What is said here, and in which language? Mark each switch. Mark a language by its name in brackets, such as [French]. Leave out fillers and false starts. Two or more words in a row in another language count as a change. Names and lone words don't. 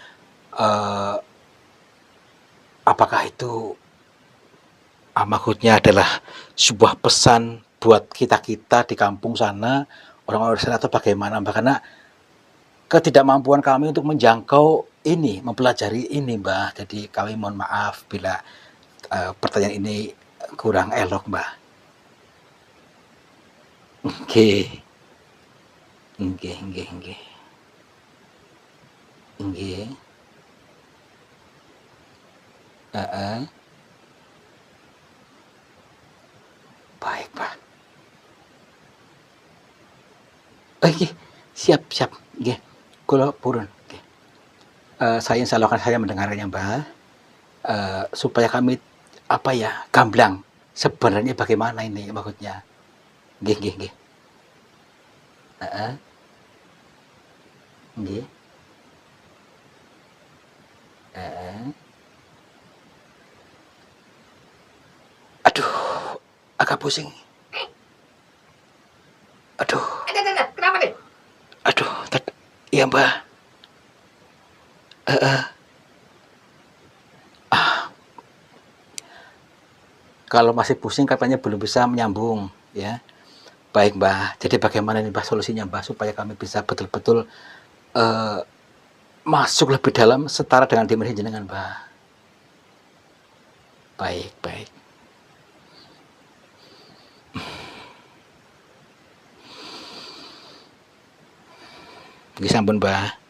[Indonesian] Apakah itu maksudnya adalah sebuah pesan buat kita-kita di kampung sana, orang-orang sana, atau bagaimana? Karena ketidakmampuan kami untuk menjangkau ini, mempelajari ini, Mbah. Jadi kami mohon maaf bila pertanyaan ini kurang elok, Mbah. [Javanese] Nggih. Nggih, nggih, nggih. [Indonesian] Nggih. Baik, Pak. [Javanese] Nggih, [Indonesian] siap, siap. [Javanese] Nggih. Kula purun. Nggih. [Indonesian] Saya insyaallah akan saya mendengarnya, Mbah. Supaya kami gamblang sebenarnya bagaimana ini maksudnya. [Javanese] Nggih, nggih, nggih. Nggih. [Indonesian] Aduh, agak pusing. Aduh. Kenapa nih? Aduh, iya, Mbak. Kalau masih pusing katanya belum bisa menyambung, ya. Baik, Mbak. Jadi bagaimana nih, Mbak, solusinya, Mbak, supaya kami bisa betul-betul masuk lebih dalam setara dengan dimensi jenengan, Mbak. Baik, baik. [Javanese] Nggih sampun, Mbah.